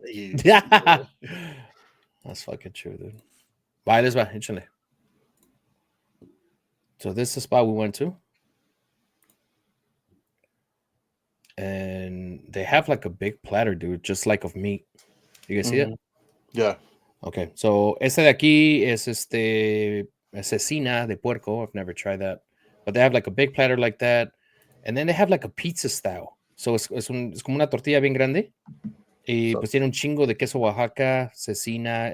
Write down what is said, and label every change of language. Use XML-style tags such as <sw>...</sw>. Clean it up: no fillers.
<en>Yeah, that's fucking true, dude. Bye,</en> <es>les va, échale.</es> <en>So this is the spot we went to, and they have like a big platter, dude, just like of meat. You guys see it? Yeah. Okay, so</en> <es>este de aquí es cecina de puerco.</es> <en>I've never tried that, but they have like a big platter like that, and then they have like a pizza style.</en> <es>So es como una tortilla bien grande y pues tiene un chingo de queso Oaxaca, cecina.</es>